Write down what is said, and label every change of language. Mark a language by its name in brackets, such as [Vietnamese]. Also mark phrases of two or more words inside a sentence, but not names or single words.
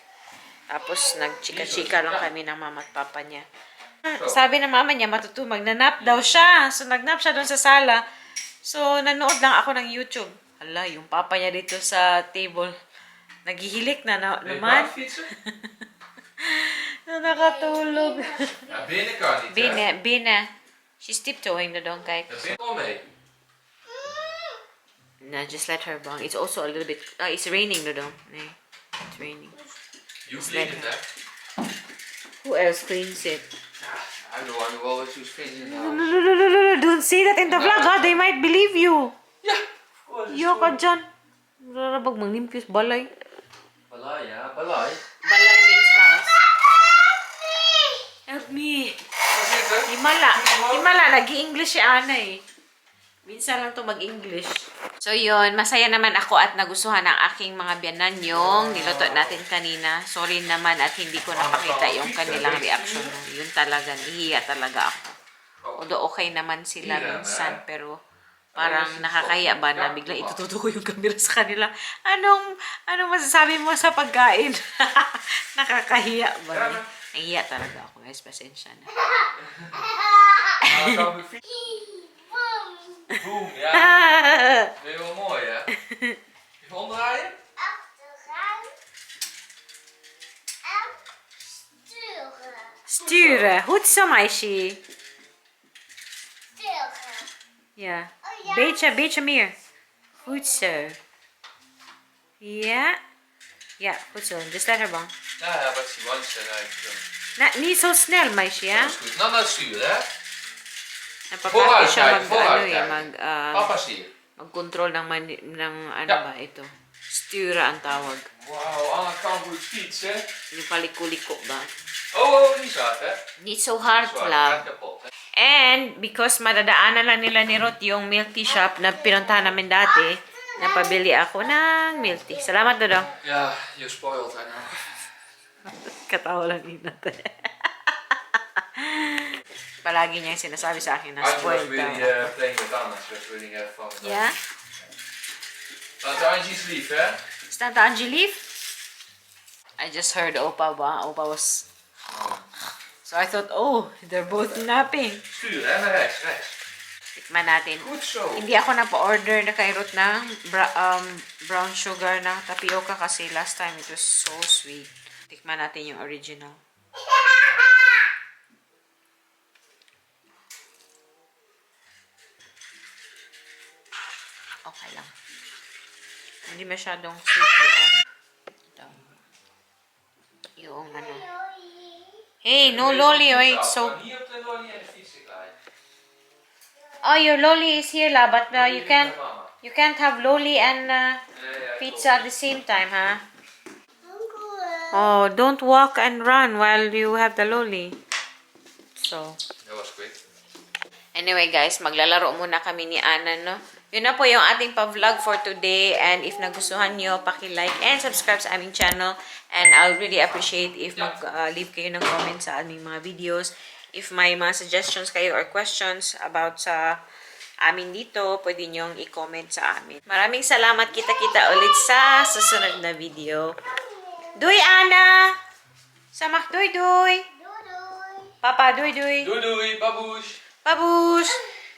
[Filipino] Tapos nagchika-chika lang kami ng mama at papa niya. Sabi ng mama niya, matutulog. Nagnap daw siya. So nagnap siya doon sa sala. So nanood lang ako ng YouTube. Hala, yung papa niya dito sa table. Naghihilik na [Dutch] Ben je [Filipino] naman. [Dutch] fietsen? [Filipino] Na nakatulog. [Dutch] Ja, binnen kan niet. hè? Binnen. [English] She's tiptoeing na doon, [Dutch] kijk. Ja, binnen kom mee. [English] No, just let her bang. It's also a little bit... it's raining na doon. Nee, it's raining. You clean it, hè? Who else cleans it? I'm the one who always use cleaning in the house. Don't say that in the vlog, ha? They might believe you. Ja, of course. [Cebuano] Yo ka dyan. Rarabag manglimpyos balay. Balai, ja, balai. [English] Balay means house. Help me. [Dutch] Ga zitten. [Filipino] Himala. Nag-i-English si Ana eh. Minsan lang to mag-English. So yun, masaya naman ako at nagustuhan ng aking mga biyanan yung niluto natin kanina. Sorry naman at hindi ko napakita yung kanilang reaction. Yun talaga, nahihiya talaga ako. Although okay naman sila minsan, pero parang nakakahiya ba na biglang itututo ko yung camera sa kanila. Anong masasabi mo sa pagkain? Nakakahiya ba? Nahihiya talaga ako, guys. Pasensya na. [Dutch] Dan gaan we fietsen. Boom, ja. Vind je wel mooi, hè? Even omdraaien. Sturen. Goed zo, meisje. Ja. Beetje meer. Goed zo. Ja. Ja, goed zo. Dus [English] let her bang. [Dutch] Ja, wat is die wandje Nou, niet zo snel, meisje, ja? Dat is goed. Nou, sturen, hè? [Filipino] Napapakit siya [Dutch] Vooruit Papa stuur. [Filipino] mag-control ng ano [Dutch] Ja. [Filipino] ba ito? Stura ang tawag. [Dutch] Wauw, Anna kan goed fietsen. [Filipino] Yung paliko-liko ba? [Dutch] Oh, niet zo hard, hè? Niet so hard, Zwaar, [English] love. [Dutch] gaat kapot, hè? [Filipino] And, because madadaanan lang nila ni Ruth yung [English] milk tea [Filipino] shop na pinuntahan namin dati, napabili ako ng [English] milk tea. [Filipino] Salamat, Dodong. [Dutch] Ja, je spoilt, hè? Nou. [Filipino] Katawa lang din natin. Palagi niya yung sinasabi sa akin na [English] Angie was spoiled really [Filipino] daw. [English] playing with Anna. She was really having fun with Yeah? [Dutch] Tante Angie's lief, hè? [English] Is that Angie leaf? I just heard Opa ba? Opa was... So I thought, oh, they're both napping. [Dutch] Sturen, hè? Naar rechts, rechts. [Filipino] Tikman natin. [Dutch] Goed zo. [Filipino] Hindi ako napa-order na kay Ruth ng [English] brown sugar [Filipino] na tapioca kasi [English] last time it was so sweet. [Filipino] Tikman natin yung original. Okay lang. Hindi masyadong sweet yun. Ito. Yung ano. [English] Hey, no lolly, wait. So, [Dutch] Hier op de lolly en de fiets glijden. [English] Oh, your lolly is here, lah, but you can't Mama. have lolly and pizza at the same time, huh? Oh, don't walk and run while you have the lolly. So, That was quick. anyway guys, [Filipino] maglalaro muna kami ni Ana, no? Yun na po yung ating pa-vlog [English] for today. [Filipino] And if nagustuhan nyo, paki- [English] like and subscribe [Filipino] sa aming channel. [English] And I'll really appreciate if [Filipino] mag-leave kayo ng comments sa aming mga videos. If may mga suggestions kayo or questions about sa amin dito, pwede nyong i-comment sa amin. Maraming salamat. Kita-kita ulit sa susunod na video. Duy, Ana! Samak, duy, duy! Papa, duy, duy! [Dutch] Doei doei, babush. Babush!